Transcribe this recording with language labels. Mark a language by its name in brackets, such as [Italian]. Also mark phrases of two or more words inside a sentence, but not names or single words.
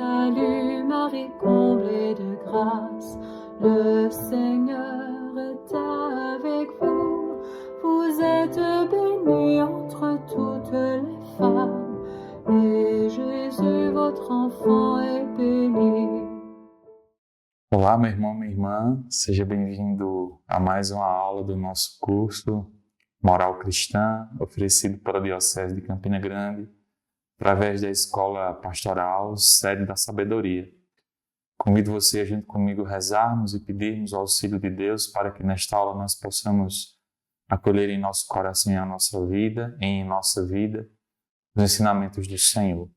[French] Salut Marie, comblée de grâce, le Seigneur est avec vous. Vous êtes bénie entre toutes les femmes, et Jésus, votre enfant, est béni. [Portuguese] Olá, meu irmão, minha irmã, seja bem-vindo a mais uma aula do nosso curso Moral Cristã, oferecido pela Diocese de Campina Grande, através da Escola Pastoral Sede da Sabedoria. Convido você a junto comigo rezarmos e pedirmos o auxílio de Deus para que nesta aula nós possamos acolher em nosso coração e em nossa vida, os ensinamentos do Senhor.